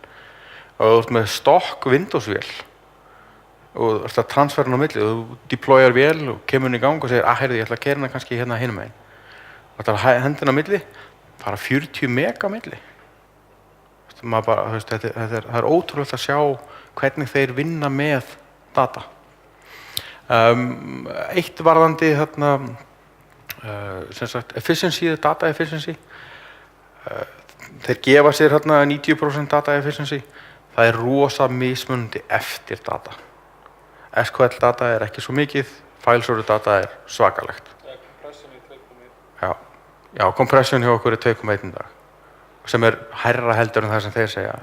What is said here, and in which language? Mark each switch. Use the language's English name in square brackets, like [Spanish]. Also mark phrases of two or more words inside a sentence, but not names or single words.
[Icelandic] Og þú ert með stokk Windows-vél og þú ert að transfera hann á milli og þú deployar vél og kemur hann í gang og segir, heyrðu, ég ætla að keyra hana kannski hérna hinum megin. Þú ætlar að henda hann á milli, bara 40 meg á milli. Það ótrúlegt að sjá hvernig þeir vinna með data. Eitt varðandi efficiency, [English] data efficiency, [Icelandic] þeir gefa sér 90% [English] data efficiency. [Icelandic] Það rosa mismunandi eftir data. SQL data ekki svo mikið, [English] fileserver data [Icelandic] svakalegt. Compression í 2,1. Já, compression hjá okkur 2,1 dag, sem hærra heldur en það sem þeir segja.